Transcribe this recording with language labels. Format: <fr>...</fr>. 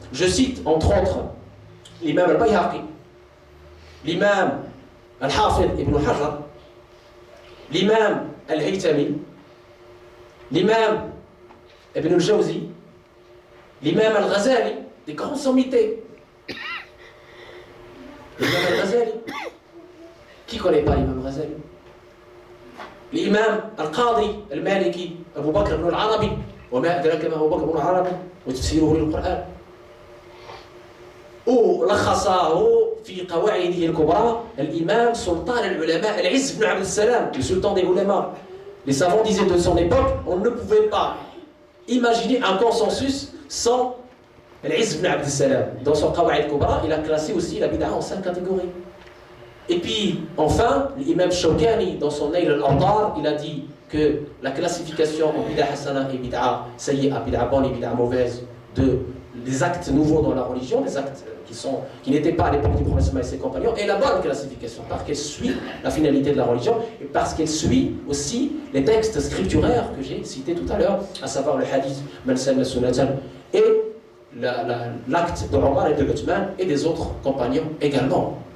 <fr>Je cite, entre autres, l'imam al-Bayhaqi, l'imam al-Hafid ibn Hajar, l'imam al-Haytami, l'imam ibn al-Jawzi, l'imam al-Ghazali, des grands sommités. L'imam al-Ghazali. Qui ne connaît pas l'imam al-Ghazali? L'imam al-Qadi al-Maliki, Abu Bakr ibn al-Arabi,</fr> <ar>وما أدراك ما أبو بكر</ar> <fr>ibn al-Arabi,</fr> <ar>وتفسيره للقرآن. ولخصه في قواعده الكبرى الإمام سلطان العلماء العز بن عبد السلام,</ar> <fr>le sultan des ulama. Les savants disaient de son époque, on ne pouvait pas imaginer un consensus sans l'Izz ibn Abd al-Salam. Dans son Qawa'id al-Kubra, il a classé aussi la bid'a en 5 catégories. Et puis, enfin, l'imam Shawkani, dans son Nail al-Awtar, il a dit que la classification en bid'a hasana et bid'a sayyi'a, bid'a bonne et bid'a mauvaise, des actes nouveaux dans la religion, des actes qui n'étaient pas à l'époque du prophète et ses compagnons, est la bonne classification, parce qu'elle suit la finalité de la religion, et parce qu'elle suit aussi les textes scripturaires que j'ai cités tout à l'heure, à savoir le hadith, Man sanna sunnatan, et l'acte de Omar et de Uthman et des autres compagnons également.</fr>